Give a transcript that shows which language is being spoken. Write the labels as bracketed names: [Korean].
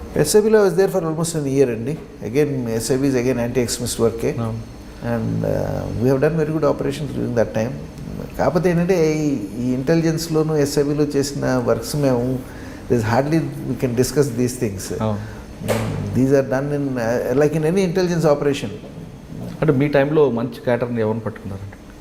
[English] SIB I was there for almost an year అండి. Again SIB is again anti-extremist work, and we have done very good operations during that time. [Telugu] కాకపోతే ఏంటంటే ఈ ఇంటెలిజెన్స్లోను SIBలో చేసిన works మేము [English] there's hardly we can discuss these things. These are done in like in any intelligence operation. [Telugu] అంటే మీ టైంలో మంచి క్యాటర్ని ఎవరిని పట్టుకున్నారండి?